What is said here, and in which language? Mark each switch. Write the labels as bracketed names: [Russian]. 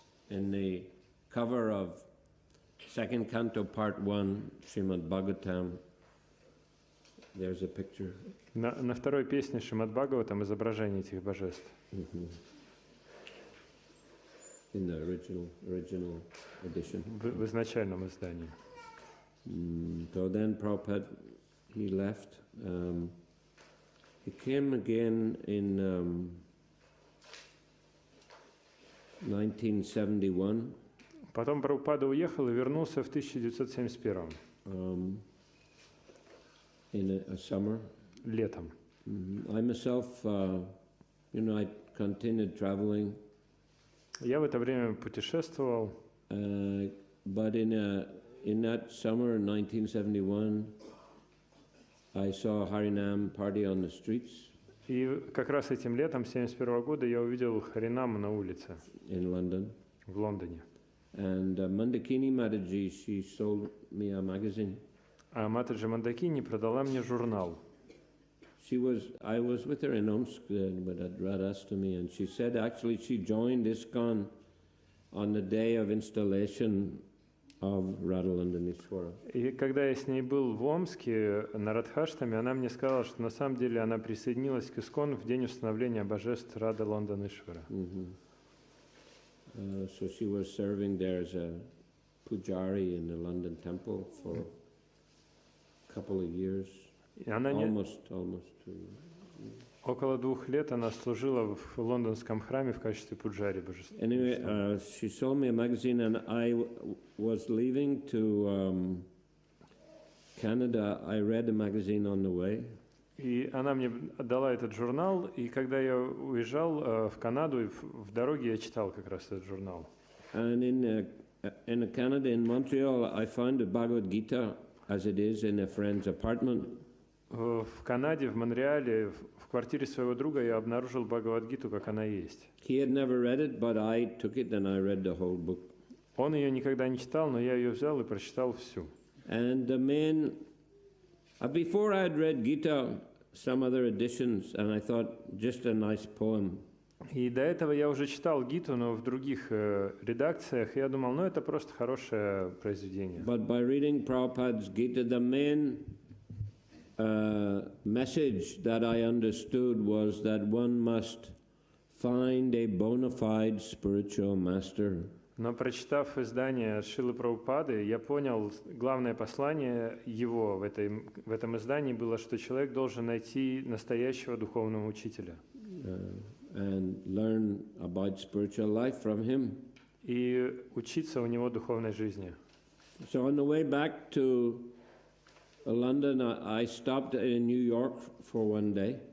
[English] In the cover of second canto part 1, Srimad Bhagavatam, there's a picture. [Russian] На второй песне Шримад Бхагаватам изображение этих божеств. [English] In the original edition. [Russian] В изначальном издании. [English] So then Prabhupada, he left. He came again in 1971. [Russian] Потом Прабхупада уехал и вернулся в 1971. [English] In a summer. [Russian] Летом. [English] I myself, I continued traveling. [Russian] Я в это время путешествовал. [English] But in that summer, 1971, I saw a Harinam party on the streets. [Russian] И как раз этим летом 1971 года я увидел Харинаму на улице. [English] In London. [Russian] В Лондоне. [English] And Mandakini Mataji, she sold me a magazine. [Russian] А Матаджи Мандакини продала мне журнал. [English] I was with her in Omsk with Radhastami, and she said actually she joined ISKCON on the day of installation of Radha London Ishwara. [Russian] И когда я с ней был в Омске на Радхаштаме, она мне сказала, что на самом деле она присоединилась к ИСКОН в день установления божеств Рада Лондон Ишвара. [English] So she was serving there as a pujari in the London temple for a couple of years. Almost 2 years. [Russian] Около 2 лет она служила в лондонском храме в качестве пуджари божества. [English] Anyway, she sold me a magazine, and I was leaving to Canada. I read the magazine on the way. [Russian] И она мне дала этот журнал, и когда я уезжал в Канаду, в дороге я читал как раз этот журнал. [English] And in Canada, in Montreal, I found the Bhagavad Gita as it is in a friend's apartment. [Russian] В Канаде, в Монреале, в квартире своего друга я обнаружил Бхагавад-гиту, как она есть. [English] He had never read it, but I took it and I read the whole book. [Russian] Он ее никогда не читал, но я ее взял и прочитал всю. [English] And the main, before I had read Gita, some other editions, and I thought just a nice poem. [Russian] И до этого я уже читал Гиту, но в других редакциях, и я думал, ну это просто хорошее произведение. [English] But by reading Prabhupada's Gita, the main message that I understood was that one must find a bona fide spiritual master. [Russian] Но прочитав издание Шрилы Прабхупады, я понял, главное послание его в этом издании было, что человек должен найти настоящего духовного учителя. [English] And learn about spiritual life from him. [Russian] И учиться у него духовной жизни. [English] So on the way back to London, I stopped in New York for one day.